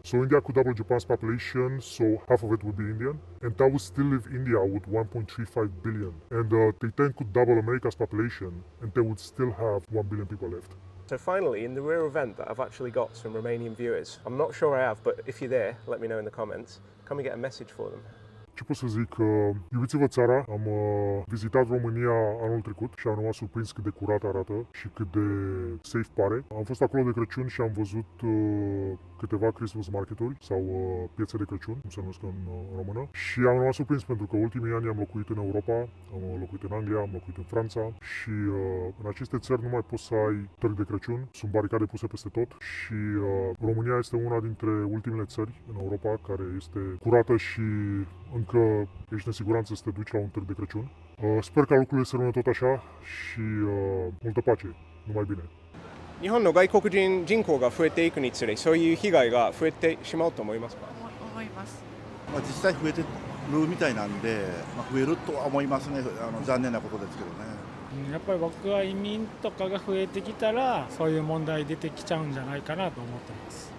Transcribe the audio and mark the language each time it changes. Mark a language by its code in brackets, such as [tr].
[en] So India could double Japan's population, so half of it would be Indian. And that would still leave India with 1.35 billion. And they then could double America's population and they would still have 1 billion people left. So finally, in the rare event that I've actually got some Romanian viewers, I'm not sure I have, but if you're there, let me know in the comments. Can we get a message for them? [ro] Ce pot să zic, iubiți-vă țara, am vizitat România anul trecut și am rămas surprins cât de curat arată și cât de safe pare. Am fost acolo de Crăciun și am văzut câteva Christmas marketuri sau piețe de Crăciun, cum se numesc în română. Și am rămas surprins pentru că ultimii ani am locuit în Europa, am locuit în Anglia, am locuit în Franța și în aceste țări nu mai poți să ai târg de Crăciun, sunt baricade puse peste tot și România este una dintre ultimele țări în Europa care este curată și încă ești în siguranță să te duci la un târg de Crăciun. Sper ca lucrurile să rămână tot așa și multă pace, numai bine. [ja] 日本の外国人人口が増えていくにつれ、そういう被害が増えてしまうと思いますか？思います。実際増えてるみたいなんで、増えるとは思いますね。残念なことですけどね。やっぱり僕は移民とかが増えてきたらそういう問題出てきちゃうんじゃないかなと思ってます。